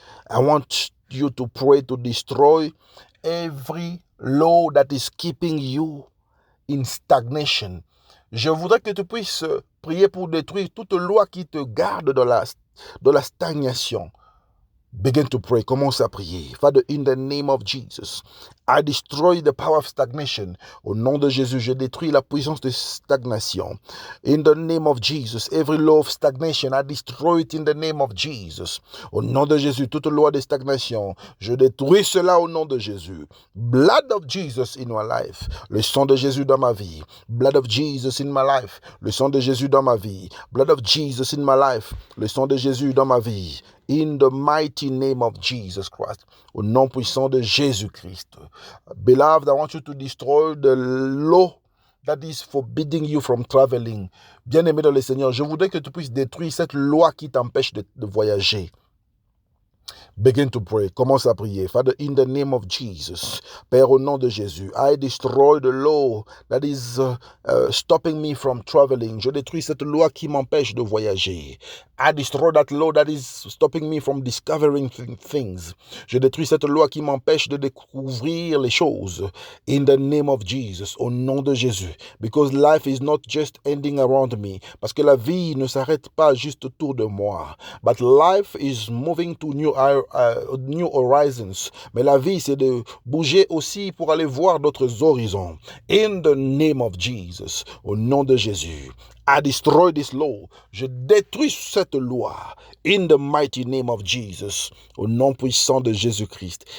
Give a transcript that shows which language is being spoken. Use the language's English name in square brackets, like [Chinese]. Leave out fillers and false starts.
[English] I want you to pray to destroy every law that is keeping you in stagnation. [French] Je voudrais que tu puisses prier pour détruire toute loi qui te garde dans la stagnation. [English] Begin to pray. [French] Commence à prier. [English] Father, in the name of Jesus, I destroy the power of stagnation. [French] Au nom de Jésus, je détruis la puissance de stagnation. [English] In the name of Jesus, every law of stagnation, I destroy it in the name of Jesus. [French] Au nom de Jésus, toute loi de stagnation, je détruis cela au nom de Jésus. [English] Blood of Jesus in my life. [French] Le sang de Jésus dans ma vie. [English] Blood of Jesus in my life. [French] Le sang de Jésus dans ma vie. [English] Blood of Jesus in my life. [French] Le sang de Jésus dans ma vie. [English] In the mighty name of Jesus Christ. [French] Au nom puissant de Jésus-Christ. [English] Beloved, I want you to destroy the law that is forbidding you from traveling. [French] Bien-aimé dans le Seigneur, je voudrais que tu puisses détruire cette loi qui t'empêche de voyager. [English] Begin to pray. Commence à prier. Father, in the name of Jesus, [French] Père, au nom de Jésus, [English] I destroy the law that is stopping me from traveling. [French] Je détruis cette loi qui m'empêche de voyager. [English] I destroy that law that is stopping me from discovering things. [French] Je détruis cette loi qui m'empêche de découvrir les choses. [English] In the name of Jesus, [French] au nom de Jésus. [English] Because life is not just ending around me. [French] Parce que la vie ne s'arrête pas juste autour de moi. [English] But life is moving to new horizons. [French] Mais la vie, c'est de bouger aussi pour aller voir d'autres horizons. [English] In the name of Jesus, [French] au nom de Jésus. [English] I destroy this law. [French] Je détruis cette loi. [English] In the mighty name of Jesus. [French] Au nom puissant de Jésus-Christ.